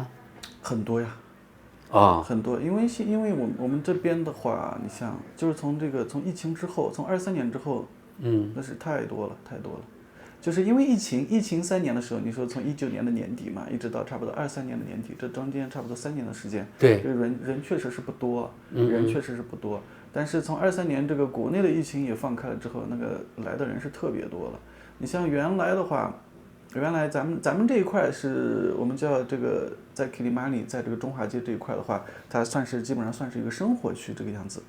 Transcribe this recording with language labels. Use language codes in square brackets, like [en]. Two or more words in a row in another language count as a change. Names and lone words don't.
[zh] 很多呀。很多，因為我們這邊的話，你像就是從疫情之後，從23年之後，那是太多了。就是因為疫情3年的時候，你說從19年的年底嘛，一直到差不多23年的年底，這中間差不多3年的時間，對，人確實是不多，但是從23年這個國內的疫情也放開了之後，那個來的人是特別多了。你像原來咱們這一塊是我們叫這個在 Kilimani， 在這個中華街這一塊的話，它基本上算是一個生活區這個樣子。